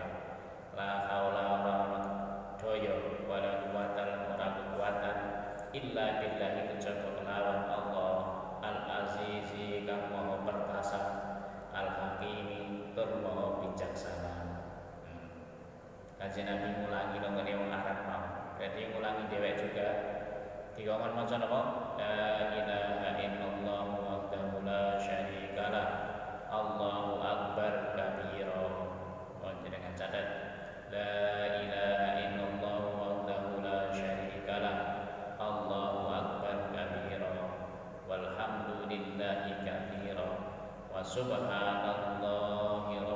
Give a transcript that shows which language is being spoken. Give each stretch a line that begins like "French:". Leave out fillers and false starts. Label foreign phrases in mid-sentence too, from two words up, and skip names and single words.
Arabic: لا حول ولا داية ولا قوة
Javanese: ora kekuatan
Arabic: إلا بالله
Javanese: kejaba kelawan Allah
Arabic: al-azizi
Javanese: kang maha perkasa
Arabic: al-hakimi
Javanese: tur maha bijaksana. Kanjeng Nabi ngulangi nang ngene wong Arab mau. Berarti ngulangi dhewek juga. Dikongkon maca napa?
Arabic: لا إله إلا الله وحده لا شريك له الله أكبر كبيرا.
Javanese: Jenengan catat.
Arabic: لا إله إلا الله وحده لا شريك له الله أكبر كبيرا والحمد لله كثيرا وسبحان الله